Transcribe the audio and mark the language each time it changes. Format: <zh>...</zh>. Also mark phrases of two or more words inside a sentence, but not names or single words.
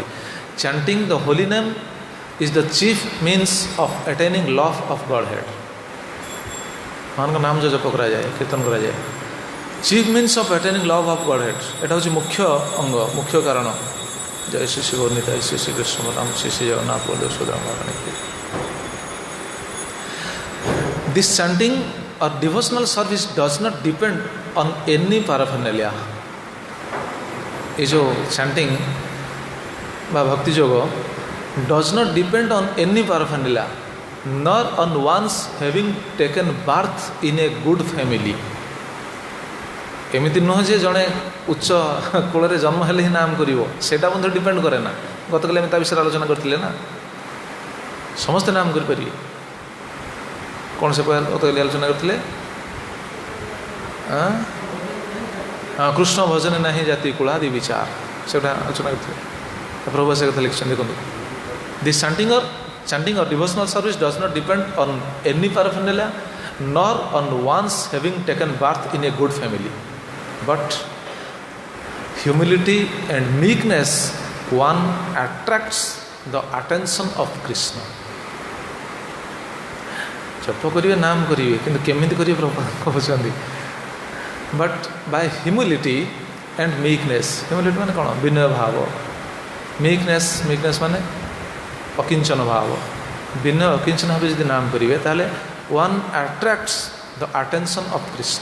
<en>chanting the holy name is the chief means of attaining love of God head.</en> <or>ଭଗବାନଙ୍କ ନାମ ଜପ କରାଯାଏ, କୀର୍ତ୍ତନ କରାଯାଏ।</or> <en>chief means of attaining love of God head,</en> <or>ଏଇଟା ହେଉଛି ମୁଖ୍ୟ ଅଙ୍ଗ, ମୁଖ୍ୟ କାରଣ। ଜୟ ଶ୍ରୀ ଶ୍ରୀ ଗୌରନିତା, ଶ୍ରୀ ଶ୍ରୀ କୃଷ୍ଣ ରାମ, ଶ୍ରୀ ଶ୍ରୀ ଜଗନ୍ନାଥ ବଳଦେବ ସୁଭଦ୍ରା।</or> <en>This chanting or devotional service does not depend on any paraphernalia.</en> <hi>ये जो</hi> <en>chanting ବା</en> <hi>भक्ति जोग</hi> <en>does not depend on any paraphernalia nor on one's having taken birth in a good family.</en> <or>ଏମିତି ନୁହଁ ଯେ ଜଣେ ଉଚ୍ଚ କୂଳରେ ଜନ୍ମ ହେଲେ ହିଁ ନାମ କରିବ, ସେଇଟା ମଧ୍ୟ ଡିପେଣ୍ଡ କରେ ନା। ଗତକାଲି ଆମେ ତା ବିଷୟରେ ଆଲୋଚନା କରିଥିଲେ ନା, ସମସ୍ତେ ନାମ କରିପାରିବେ। କ'ଣ ସେ ଗତକାଲି ଆଲୋଚନା କରିଥିଲେ? କୃଷ୍ଣ ଭଜନେ ନାହିଁ ଜାତି କୁଳାଦି ବିଚାର, ସେଟା ଆଲୋଚନା କରିଥିଲେ। ପ୍ରଭୁ ସେ କଥା ଲେଖିଛନ୍ତି ଦେଖନ୍ତୁ,</or> <en>ଦିସ୍ chanting or devotional service does not depend on any paraphernalia nor on one's having taken birth in a good family, but humility and meekness one attracts the attention of Krishna.</en> <or>ଜପ କରିବେ, ନାମ କରିବେ, କିନ୍ତୁ କେମିତି କରିବେ ପ୍ରଭୁ କହୁଛନ୍ତି?</or> <en>but by humility and meekness.</en> <or>ହ୍ୟୁମିଲିଟି ମାନେ କ'ଣ? ବିନୟ ଭାବ। ମିକନେସ୍ ମାନେ ଅକିଞ୍ଚନ ଭାବ। ବିନୟ ଅକିଞ୍ଚନ ଭାବେ ଯଦି ନାମ କରିବେ ତାହେଲେ</or> <en>one attracts the attention of Krishna.</en>